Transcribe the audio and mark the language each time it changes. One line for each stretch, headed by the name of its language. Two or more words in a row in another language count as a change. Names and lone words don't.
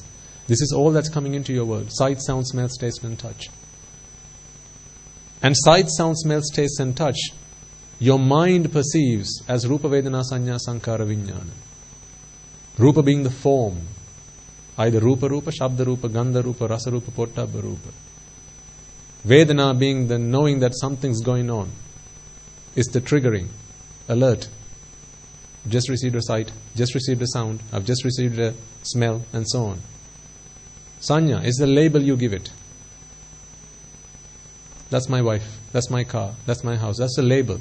English: This is all that's coming into your world. Sight, sound, smells, taste and touch. And sight, sound, smells, taste and touch, your mind perceives as
Pali: Rupa, Vedana, Sanya, Sankara, Vijnana. Rupa
English: being the form, either
Pali: Rupa Rupa, Shabda Rupa, Gandha Rupa, Rasa Rupa, Pottabha Rupa.
English: Vedana being the knowing that something's going on, is the triggering, alert. Just received a sight, just received a sound, I've just received a smell, and so on. Sanya is the label you give it. That's my wife, that's my car, that's my house, that's the label.